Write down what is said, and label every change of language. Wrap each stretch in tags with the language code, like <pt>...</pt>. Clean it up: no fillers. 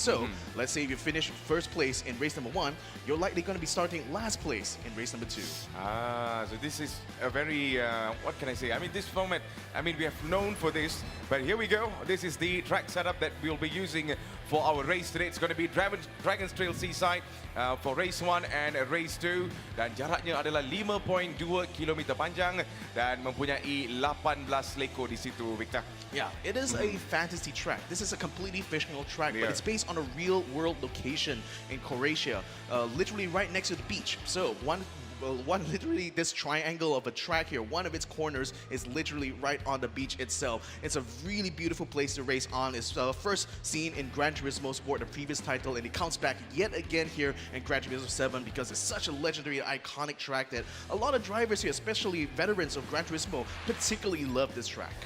<en>So let's say if you finish first place in race number 1, you're likely going to be starting last place in race number 2. So this is a very, what can I say? I mean, this format, I mean, we have known for this, but here we go. This is the track setup that we'll be using for our race today. It's going to be Dragon's Trail Seaside for race 1 and race 2.</en> <ms>Dan jaraknya adalah 5.2 km panjang dan mempunyai 18 leko di situ, Victor.</ms> <en>Yeah, it is a fantasy track. This is a completely fictional track, but it's based on a real-world location in Croatia, literally right next to the beach. So literally this triangle of a track here, one of its corners is literally right on the beach itself. It's a really beautiful place to race on. It's first seen in Gran Turismo Sport, the previous title, and it comes back yet again here in Gran Turismo 7 because it's such a legendary, iconic track that a lot of drivers here, especially veterans of Gran Turismo, particularly love this track.</en>